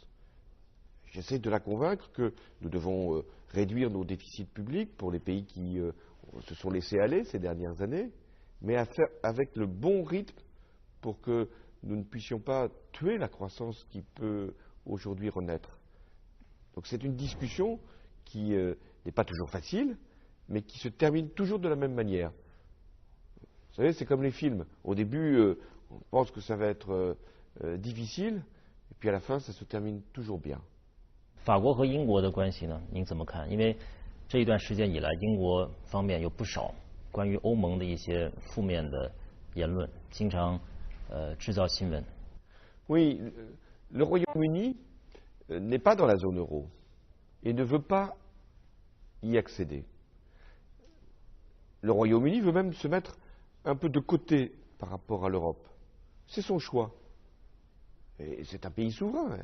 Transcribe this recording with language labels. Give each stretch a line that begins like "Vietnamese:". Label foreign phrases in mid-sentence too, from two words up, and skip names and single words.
French: J'essaie de la convaincre que nous devons réduire nos déficits publics pour les pays qui se sont laissés aller ces dernières années, mais à faire avec le bon rythme pour que nous ne puissions pas tuer la croissance qui peut aujourd'hui renaître. Donc c'est une discussion qui n'est pas toujours facile, mais qui se termine toujours de la même manière. Vous savez, c'est comme les films. Au début, on pense que ça va être difficile, et puis à la fin, ça se termine toujours bien.
Chinese: 法国和英国的关系呢，您怎么看？因为这一段时间以来，英国方面有不少关于欧盟的一些负面的言论，经常制造新闻。
French: Oui, le Royaume-Uni n'est pas dans la zone euro et ne veut pas y accéder. Le Royaume-Uni veut même se mettre un peu de côté par rapport à l'Europe. C'est son choix. Et c'est un pays souverain.